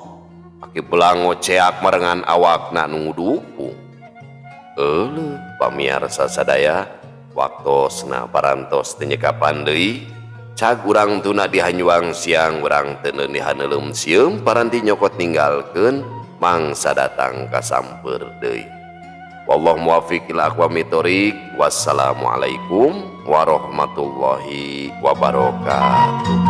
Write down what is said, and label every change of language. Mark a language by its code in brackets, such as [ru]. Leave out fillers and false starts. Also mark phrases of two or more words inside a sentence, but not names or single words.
[su] Aki Belang ngoceak marengan awakna nu ngudupung. Pamiarsa sadaya, waktosna parantos teu nyekapan deui. Cag urang tuna dihanyuang siang urang teu dihaneulem sieum paranti nyokot ninggalkeun mangsa datang kasamper deui. [ar] والله الموفق إلى أقوم الطريق. والسلام عليكم ورحمة الله وبركاته.